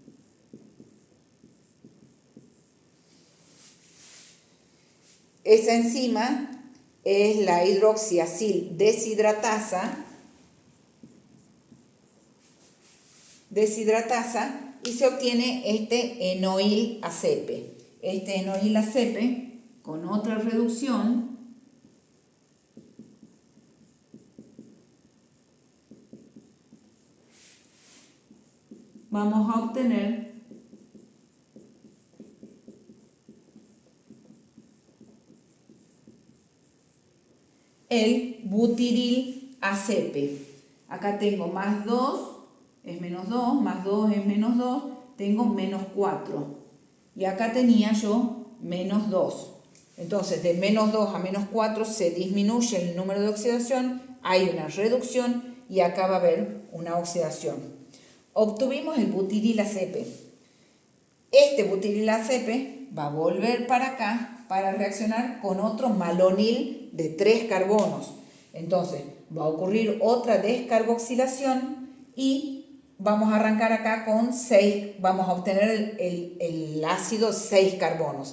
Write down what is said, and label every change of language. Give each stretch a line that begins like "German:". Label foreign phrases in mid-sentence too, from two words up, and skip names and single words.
Spanish: Esa enzima es la hidroxiacil deshidratasa y se obtiene este enoil ACP. Este enoil ACP con otra reducción vamos a obtener el butiril ACP. Acá tengo +2 es -2, +2 es -2, tengo -4. Y acá tenía yo -2. Entonces, de -2 a -4 se disminuye el número de oxidación, hay una reducción y acá va a haber una oxidación. Obtuvimos el butiril ACP. Este butiril ACP va a volver para acá para reaccionar con otro malonil de 3 carbonos. Entonces, va a ocurrir otra descarboxilación y vamos a arrancar acá con 6, vamos a obtener el ácido 6 carbonos.